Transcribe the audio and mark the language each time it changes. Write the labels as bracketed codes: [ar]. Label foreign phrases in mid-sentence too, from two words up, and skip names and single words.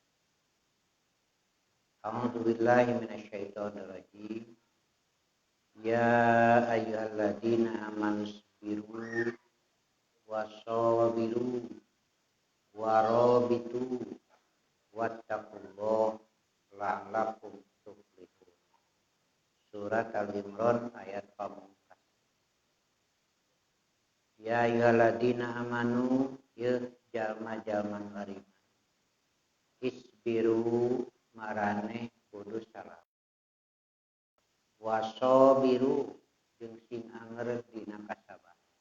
[ar] أعوذ بالله من الشيطان الرجيم. يا أيها الذين آمنوا اصبروا وصابروا ورابطوا واتقوا الله لعلكم تفلحون. [su] Surat Al-Imran ayat pamungkas. [ar] يا أيها الذين آمنوا [su] ya jalma-jalma bariman. Isbiru marane kudu salat. Wasabiru jeung sing anger dina kasabar.